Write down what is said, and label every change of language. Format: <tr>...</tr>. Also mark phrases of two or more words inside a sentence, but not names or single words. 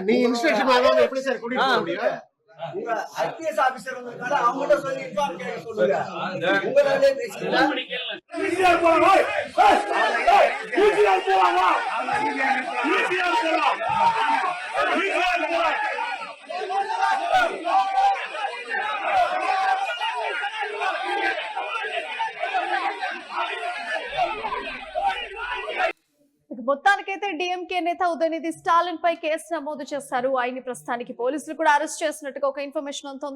<ta>நீ இன்ஸ்ட்ரக்ஷன் வாங்காம எப்படி சார் கூட்டிட்டு போக முடியும்? உங்க</ta> <en>IPS officer</en> <ta>வந்ததால அவங்கட்ட சொல்லி இன்ஃபார்ம் கேட்க சொல்லுங்க. உங்களாலே பேசிக்கலாம். ஈசிஆர் போலாமா? ஈசிஆர் போலாமா? ஈசிஆர் போலாம். ஈசிஆர் போலாம்.</ta> <te>మొత్తానికైతే డిఎంకే నేత ఉదయనిధి స్టాలిన్ పై కేసు నమోదు చేశారు. ఆయన్ని ప్రస్తుతానికి పోలీసులు కూడా అరెస్ట్ చేసినట్టుగా ఒక ఇన్ఫర్మేషన్ ఉంటుంది.</te>